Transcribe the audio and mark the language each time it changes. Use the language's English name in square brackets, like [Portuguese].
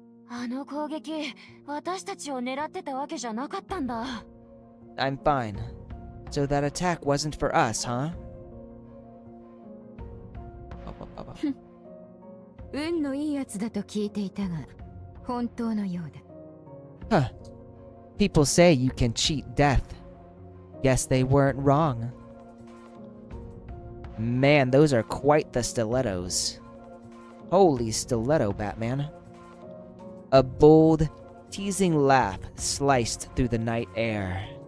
[Japanese] あの攻撃、私たちを狙ってたわけじゃなかったんだ。 [English] I'm fine. So that attack wasn't for us, huh? [Japanese] 運のいいやつだと聞いていたが、本当のようだ。 [English] Huh. People say you can cheat death. Guess they weren't wrong. Man, those are quite the stilettos. Holy stiletto, Batman. A bold, teasing laugh sliced through the night air.